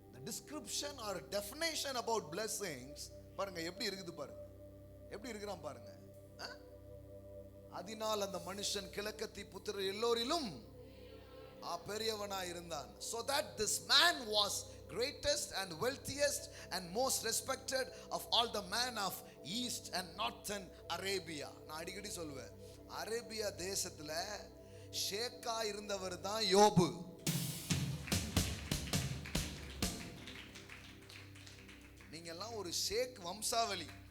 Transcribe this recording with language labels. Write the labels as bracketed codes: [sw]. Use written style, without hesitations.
[en] Description or definition about blessings [ta] பாருங்க எப்படி இருக்குது பாருங்க, எப்படி இருக்கிறான் பாருங்க. அதனால் அந்த மனுஷன் கிழக்கத்தி புத்திரர் எல்லோரிலும் பெரியவனாய் இருந்தான். [en] So that this man was greatest and wealthiest and most respected of all the men of east and northern Arabia. [ta] நான் அடிக்கடி சொல்லுவேன், அரேபியா தேசத்துல ஷேக்கா இருந்தவர் தான் யோபு. நீங்க எல்லாம் ஒரு ஷேக் வம்சாவளி.